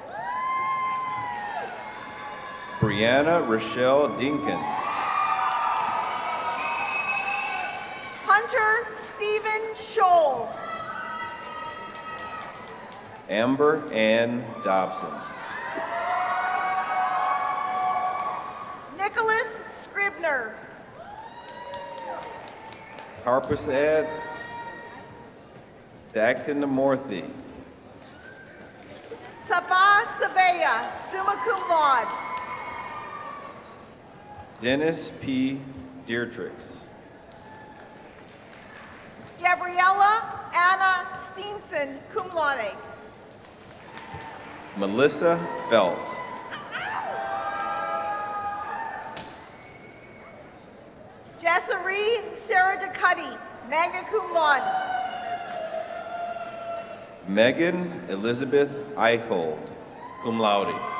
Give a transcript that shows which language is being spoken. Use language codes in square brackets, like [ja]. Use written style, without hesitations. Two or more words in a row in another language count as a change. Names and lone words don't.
[en] Brianna Rochelle Dinkin. Hunter Stephen Scholl. Amber Ann Dobson. Nicholas Scribner. Harpasad Dactynamorthy. Sabah Savea, [la] summa cum laude. [en] Dennis P. Dietrich. Gabriella Anna Steenson, [la] cum laude. [en] Melissa Felt. Jessary Sarah DeCuddy, [la] magna cum laude. [en] Megan Elizabeth Eichold, [la] cum laude.